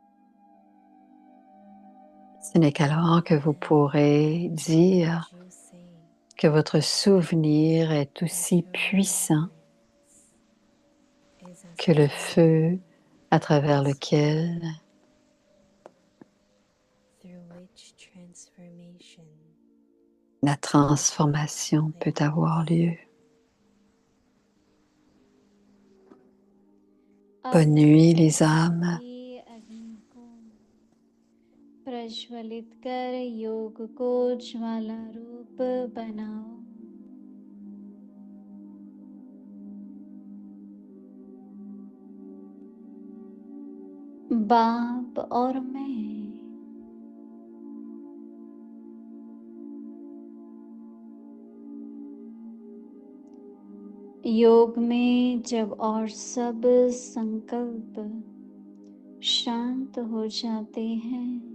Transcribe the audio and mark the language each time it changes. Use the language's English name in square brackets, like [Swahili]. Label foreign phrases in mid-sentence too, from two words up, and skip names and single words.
[French] Ce n'est qu'alors que vous pourrez dire que votre souvenir est aussi puissant que le feu à travers lequel la transformation peut avoir lieu. Bonne nuit les âmes. [Hindi] अग्नि को प्रज्वलित कर योग को ज्वाला रूप बनाओ। बाप और मैं योग में जब और सब संकल्प शांत हो जाते हैं,